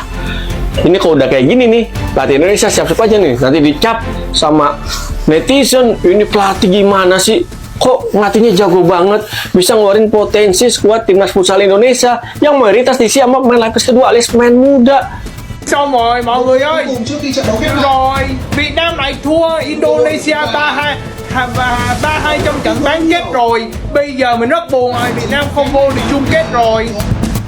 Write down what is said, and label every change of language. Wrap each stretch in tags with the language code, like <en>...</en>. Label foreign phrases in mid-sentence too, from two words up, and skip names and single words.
<id>Ini kalau udah kayak gini nih, pelatih Indonesia siap-siap aja nih. Nanti dicap sama netizen, ini pelatih gimana sih? Kok ngelatihnya jago banget, bisa ngeluarin potensi skuad Timnas Futsal Indonesia yang mayoritas diisi sama pemain lapis kedua alias pemain muda.</id> <vi>Xong rồi mọi người ơi. Rồi Việt Nam lại thua Indonesia 3-2 3-2 trong trận bán kết rồi. Bây giờ mình rất buồn rồi, Việt Nam không vô được chung kết rồi.</vi>